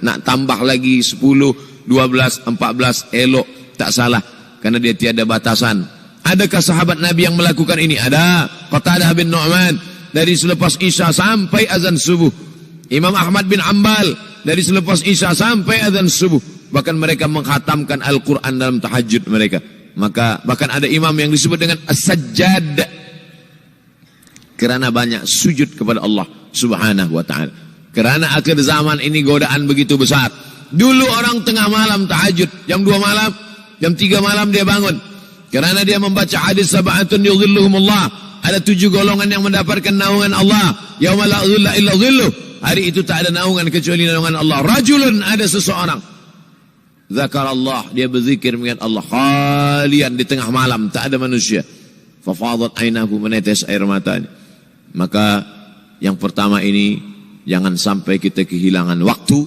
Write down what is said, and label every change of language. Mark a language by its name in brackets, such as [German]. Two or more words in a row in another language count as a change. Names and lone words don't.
[Malay] Nak tambah lagi 10, 12, 14 elok, tak salah, karena dia tiada batasan. Adakah sahabat Nabi yang melakukan ini? Ada. Qatadah bin Nu'man dari selepas Isya sampai azan subuh. Imam Ahmad bin Hanbal dari selepas Isya sampai azan subuh. Bahkan mereka menghatamkan Al-Quran dalam tahajud mereka. Maka bahkan ada imam yang disebut dengan As-Sajjad, kerana banyak sujud kepada Allah [Arabic] سبحانه وتعالى. [Malay] Kerana akhir zaman ini godaan begitu besar. Dulu orang tengah malam tahajud, jam 2 malam, jam 3 malam dia bangun. Kerana dia membaca hadis [Arabic] سبعة يظلهم الله. [Malay] Ada 7 golongan yang mendapatkan naungan Allah. [Arabic] يوم لا ظل إلا ظله. [Malay] Hari itu tak ada naungan kecuali naungan Allah. Rajulun, ada seseorang. Zakarallah, dia berzikir mengingat Allah. Khalian, di tengah malam, tak ada manusia. [Arabic] ففاضت عيناه, [Malay] menetes air matanya. Maka yang pertama ini, jangan sampai kita kehilangan waktu.